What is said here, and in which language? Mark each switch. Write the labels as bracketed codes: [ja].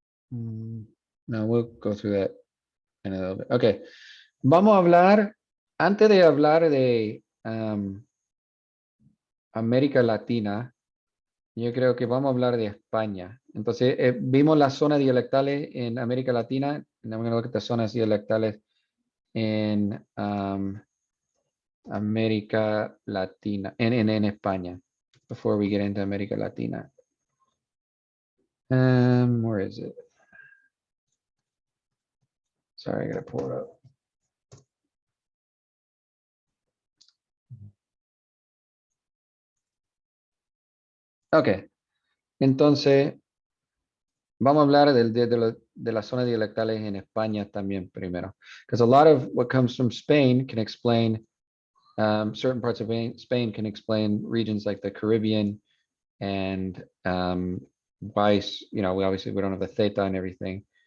[en] No, we'll go through that in a little bit. Okay. [es] Vamos a hablar, antes de hablar de América Latina, yo creo que vamos a hablar de España. Entonces, vimos las zonas dialectales en América Latina. [en] I'm going to look at the [es] zonas dialectales en América Latina, en España, [en] before we get into América Latina. Where is it? Sorry, I gotta pull it up. [es] Ok, entonces vamos a hablar de las zonas dialectales en España también primero. [en] Because a lot of what comes from Spain can explain, certain parts of Spain can explain regions like the Caribbean and why, you know, we don't have the theta and everything.